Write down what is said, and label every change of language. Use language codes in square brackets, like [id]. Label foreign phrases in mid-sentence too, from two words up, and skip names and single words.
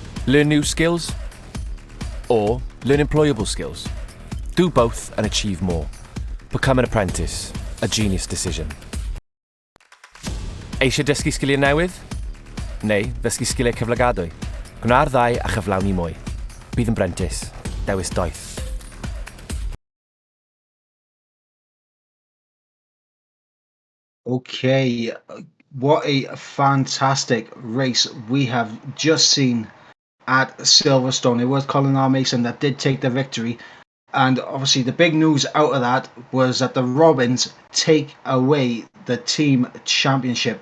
[en] Learn new skills or learn employable skills. Do both and achieve more. Become an apprentice. A genius decision. [cy] Eisiau dysgu sgiliau newydd? Neu ddysgu sgiliau cyflogadwy? Gwna'r ddau a chyflawni mwy. Bydd yn brentis. Dewis doeth. [en] Okay, what a fantastic race we have just seen at Silverstone. It was Colin R. Mason that did take the victory. And obviously the big news out of that was that the Robins take away the team championship.